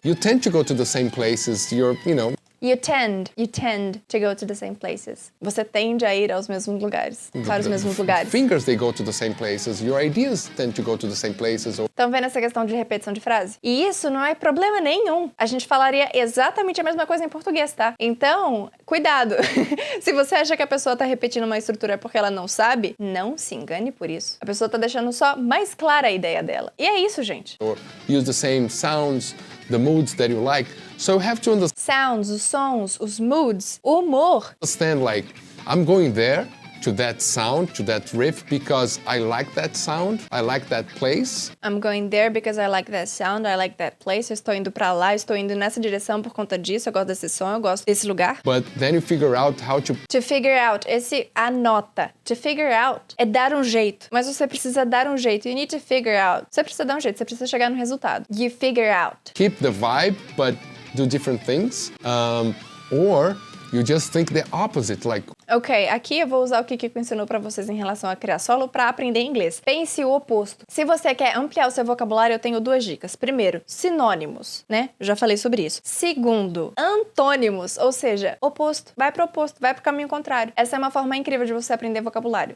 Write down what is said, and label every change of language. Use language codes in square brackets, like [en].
[en] you tend to go to the same places. You tend to go to the same places. [pt] Você tende a ir aos mesmos lugares, para os mesmos lugares. [en] Fingers, they go to the same places. Your ideas tend to go to the same places. [pt] Estão vendo essa questão de repetição de frase? E isso não é problema nenhum. A gente falaria exatamente a mesma coisa em português, tá? Então, cuidado. Se você acha que a pessoa tá repetindo uma estrutura porque ela não sabe, não se engane por isso. A pessoa tá deixando só mais clara a ideia dela. E é isso, gente. [en] Or use the same sounds, the moods that you like. So you have to [pt] Sounds, os sons, os moods, o humor. [en] understand, like, I'm going there to that sound, to that riff, because I like that sound, I like that place. I'm going there because I like that sound, I like that place. [pt] Eu estou indo pra lá, estou indo nessa direção por conta disso. Eu gosto desse som, eu gosto desse lugar. [en] But then you figure out how to [pt] To figure out, esse anota. To figure out é dar um jeito. Mas você precisa dar um jeito. [en] You need to figure out. [pt] Você precisa dar um jeito, você precisa chegar no resultado. [en] You figure out. keep the vibe, but do different things. Or you just think the opposite, like, [pt] Ok, aqui eu vou usar o que Kiko ensinou pra vocês em relação a criar solo pra aprender inglês. Pense o oposto. Se você quer ampliar o seu vocabulário, eu tenho 2 dicas. Primeiro, sinônimos, né? Eu já falei sobre isso. Segundo, antônimos, ou seja, oposto. Vai pro oposto, vai pro caminho contrário. Essa é uma forma incrível de você aprender vocabulário.